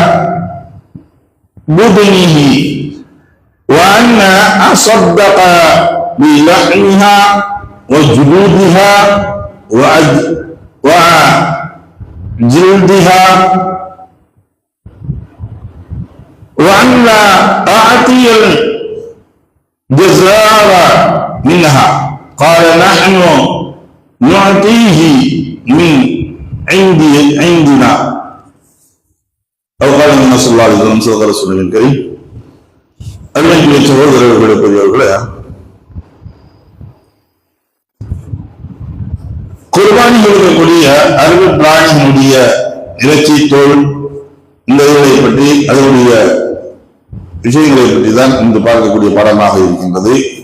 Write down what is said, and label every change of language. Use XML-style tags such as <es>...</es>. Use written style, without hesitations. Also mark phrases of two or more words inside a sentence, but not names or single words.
<ar>بدنه وأن أصدق بلحمها وجلودها وجلدها وأن لا أعطي الجزار منها. قال: نحن نعطيه من عندنا. أو قال النبي صلى الله عليه وسلم صدق رسوله الكريم.</ar> <ta>அன்னைக்கு சகோதரர்களே, பெரியவர்களே, குர்பானி கொடுக்கக்கூடிய அறுவை பிராணியினுடைய இறைச்சி, தோல், இந்த இதை பற்றி அதனுடைய விஷயங்களை பற்றி தான் இன்று பார்க்கக்கூடிய பாடமாக இருக்கின்றது.</ta>